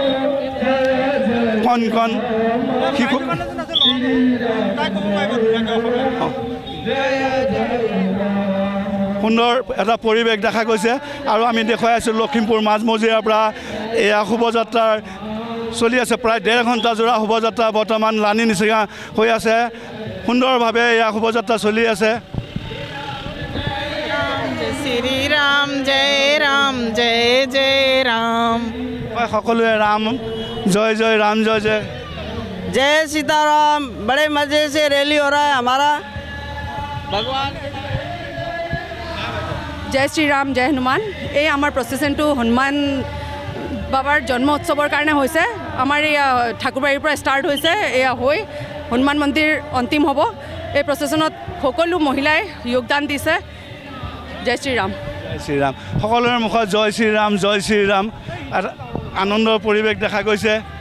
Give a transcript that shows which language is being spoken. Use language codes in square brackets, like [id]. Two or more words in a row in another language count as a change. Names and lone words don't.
[as] কণ শিশু সুন্দৰ এটা পৰিৱেশ দেখা গৈছে আৰু আমি দেখুৱাই আছোঁ লখিমপুৰ মাজমজিয়াৰ পৰা এয়া শোভাযাত্ৰাৰ চলি আছে প্ৰায় 1.5 ঘণ্টা জোৰা শোভাযাত্ৰা বৰ্তমান লানি নিচিনা হৈ আছে সুন্দৰভাৱে এয়া শোভাযাত্ৰা চলি আছে শ্ৰী ৰাম জয় ৰাম জয় জয় ৰাম হয় সকলোৱে ৰাম জয় ৰাম জয় [hi] जय सीताराम बड़े मज़े से रैली हो रहा है हमारा भगवान जय श्री राम जय हनुमान [as] এই আমাৰ প্ৰচেছনটো হনুমান বাবাৰ জন্ম উৎসৱৰ কাৰণে হৈছে আমাৰ এয়া ঠাকুৰবাৰীৰ পৰা ষ্টাৰ্ট হৈছে এয়া হৈ হনুমান মন্দিৰ অন্তিম হ'ব এই প্ৰচেছনত সকলো মহিলাই যোগদান দিছে জয় শ্ৰীৰাম সকলোৰে মুখত জয় শ্ৰীৰাম আনন্দৰ পৰিৱেশ দেখা গৈছে